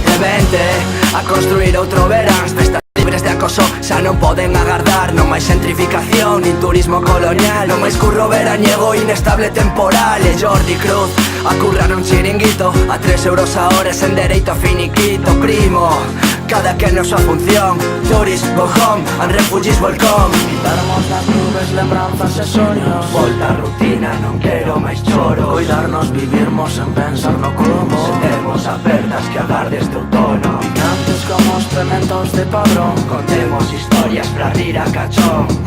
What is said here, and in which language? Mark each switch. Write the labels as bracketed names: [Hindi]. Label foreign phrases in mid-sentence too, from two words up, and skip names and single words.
[Galician] Vente a construir outro verán, festas libres de acoso xa non poden agardar. Non máis gentrificación, nin turismo colonial, non máis curro veraniego inestable temporal. E Jordi Cruz a currar un chiringuito a 3 euros a hora sen dereito a finiquito. Primo, cada que na súa función, [English] tourists go home and refugees welcome. [Galician] Quitarmos das nubes lembranzas e soños, volta a rutina, non quero máis choro. Cuidarnos, vivirmos sen pensar no como. Temos apertas que agardes de outono. Picantes como os pementos de padrón, contemos historias pra rir a cachón.